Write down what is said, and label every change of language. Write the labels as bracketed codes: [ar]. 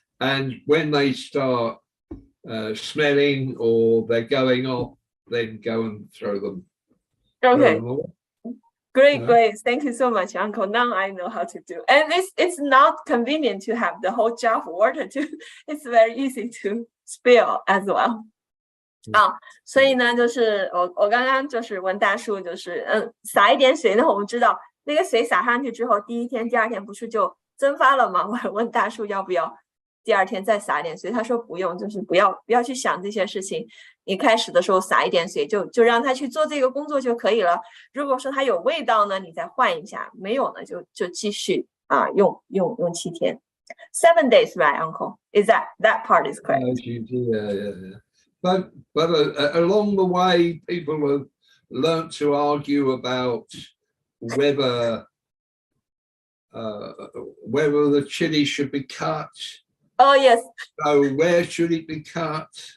[en] And when they start smelling or they're going off, then go and throw them. Okay. Great. Thank you so much, Uncle. Now I know how to do. And it's not convenient to have the whole jar of water too. It's very easy to spill as well. [zh] 所以呢，就是我刚刚就是问大叔，就是撒一点水呢，我们知道那个水撒上去之后，第一天、第二天不是就蒸发了吗？我问大叔要不要第二天再撒一点水，他说不用，就是不要去想这些事情。一开始的时候撒一点水，就让他去做这个工作就可以了。如果说他有味道呢，你再换一下；没有呢，就继续用7天。 [en] 7 days, right, Uncle? Is that part is correct? Yeah. But along the way, people have learnt to argue about whether the chili should be cut. Oh yes. So where should it be cut?